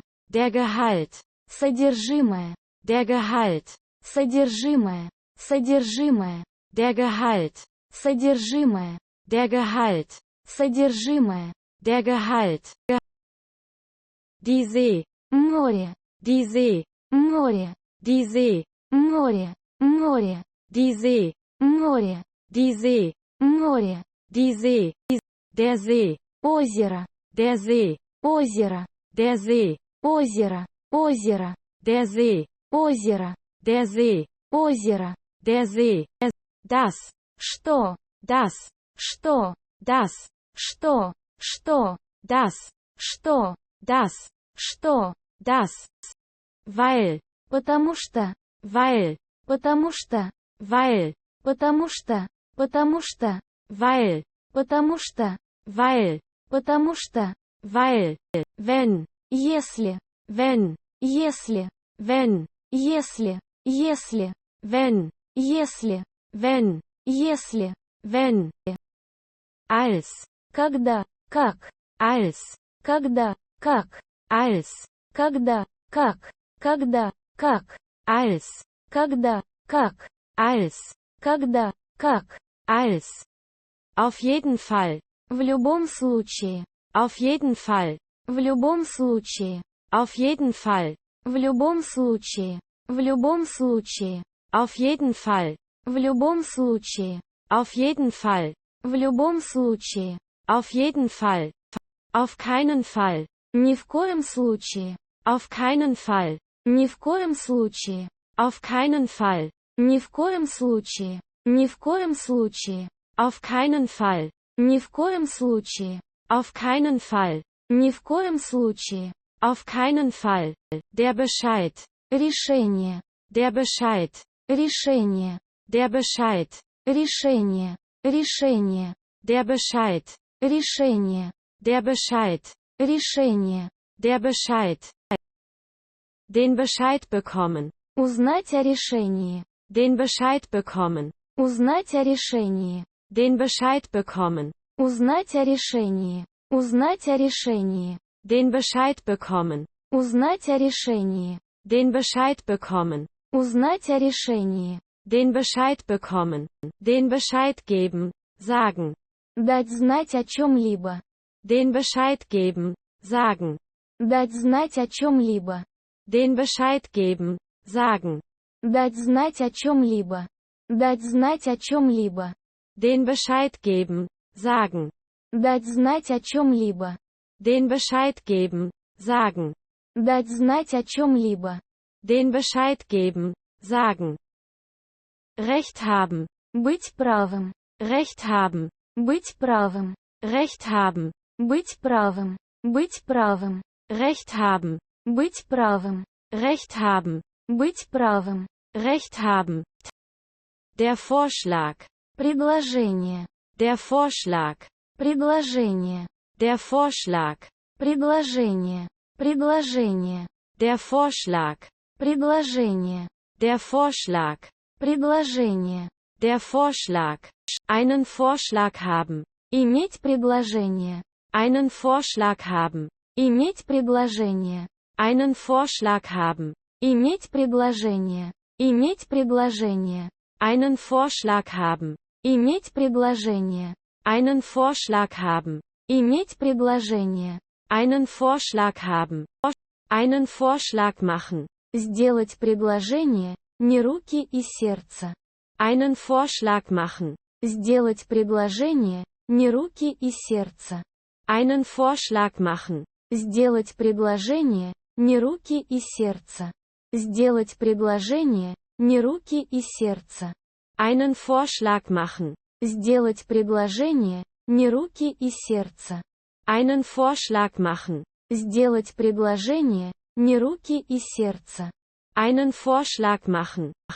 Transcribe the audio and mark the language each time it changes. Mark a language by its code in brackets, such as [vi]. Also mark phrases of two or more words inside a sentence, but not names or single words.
[de] Der Gehalt. [ru] Содержимое. [de] Der Gehalt. [ru] Содержимое. Содержимое. [de] Der Gehalt. [ru] Содержимое. [de] Der Gehalt. [ru] Содержимое. [de] Der Gehalt. Die See. [ru] Море. [de] Die See. [ru] Море. [de] Die See. [ru] Море. Море. [de] Die See. [ru] Море. [de] Die See. [ru] Море. [de] Die See. Der See. [ru] Озеро. [de] Der See. [ru] Озеро. [de] Der See. [ru] Озеро. Озеро. [de] Der See. [ru] Озеро. [de] Der See. [ru] Озеро. [de] Der See. Das. [ru] Что? [de] Das. [ru] Что? [de] Das. [ru] Что? Что? [de] Das. [ru] Что? [de] Das. [ru] Что? [de] Das. Weil. [ru] Потому что. [de] Weil. [ru] Потому что. [de] Weil. [ru] Потому что. Потому что. [de] Weil. [ru] Потому что. [de] Weil. [ru] Потому что. [de] Weil. Wenn. [ru] Если. [de] Wenn. [ru] Если. [de] Wenn. [ru] Если. Если. [de] Wenn. [ru] Если. [de] Wenn. [ru] Если. [de] Wenn. Als. [ru] Когда. Как. [de] Als. [ru] Когда. Как. [de] Als. [ru] Когда. Как. Когда. Как. [de] Als. [ru] Когда. Как. [de] Als. [ru] Когда. Как. [de] Als. Auf jeden Fall. [ru] В любом случае. [de] Auf jeden Fall. [ru] В любом случае. [de] Auf jeden Fall. [ru] В любом случае. В любом случае. [de] Auf jeden Fall. [ru] В любом случае. [de] Auf jeden Fall. [ru] В любом случае. [de] Auf jeden Fall. Auf keinen Fall. [ru] Ни в коем случае. [de] Auf keinen Fall. [ru] Ни в коем случае. [de] Auf keinen Fall. [ru] Ни в коем случае. Ни в коем случае. [de] Auf keinen Fall. [ru] Ни в коем случае. [de] Auf keinen Fall. [ru] Ни в коем случае. [de] Auf keinen Fall. Der Bescheid. [ru] Решение. [de] Der Bescheid. [ru] Решение. [de] Der Bescheid. [ru] Решение. Решение. [de] Der Bescheid. [ru] Решение. [de] Der Bescheid. [ru] Решение. [de] Der Bescheid. Den Bescheid bekommen. [ru] Узнать о решении. [de] Den Bescheid bekommen. [ru] Узнать о решении. [de] Den Bescheid bekommen. [ru] Узнать о решении. Узнать о решении. [de] Den Bescheid bekommen. [ru] Узнать о решении. [de] Den Bescheid bekommen. [ru] Узнать о решении. [de] Den Bescheid bekommen. Den Bescheid geben. Sagen. [ru] Дать знать о чем-либо. [de] Den Bescheid geben. Sagen. [ru] Дать знать о чем-либо. [de] Den Bescheid geben. Sagen. [ru] Дать знать о чем-либо. Дать знать о чем-либо. [de] Den Bescheid geben. Sagen. [ru] Дать знать о чем-либо. [de] Den Bescheid geben. Sagen. [ru] Дать знать о чем-либо. [de] Den Bescheid geben. Sagen. Recht haben. [ru] Быть правым. [de] Recht haben. [ru] Быть правым. [de] Recht haben. [ru] Быть правым. Быть правым. [de] Recht haben. [ru] Быть правым. [de] Recht haben. [ru] Быть правым. [de] Recht haben. Der Vorschlag. [ru] Предложение. [de] Der Vorschlag. [ru] Предложение. [de] Der Vorschlag. [ru] Предложение. Предложение. [de] Der Vorschlag. [ru] Предложение. [de] Der Vorschlag. [ru] Предложение. [de] Der Vorschlag. Einen Vorschlag haben. [ru] Иметь предложение. [de] Einen Vorschlag haben. [ru] Иметь предложение. [de] Einen Vorschlag haben. [ru] Иметь предложение. Иметь предложение. [de] Einen Vorschlag haben. [ru] Иметь предложение. [de] Einen Vorschlag haben. [ru] Иметь предложение. [de] Einen Vorschlag haben. Einen Vorschlag machen. [ru] Сделать предложение, не руки и сердце. [de] Einen Vorschlag machen. [ru] Сделать предложение, не руки и сердце. [de] Einen Vorschlag machen. [ru] Сделать предложение, не руки и сердце. Сделать предложение, не руки и сердце. [de] Einen Vorschlag machen. [ru] Сделать предложение, не руки и сердце. [de] Einen Vorschlag machen. [ru] Сделать предложение, Не руки и сердце. [de] Einen Vorschlag machen.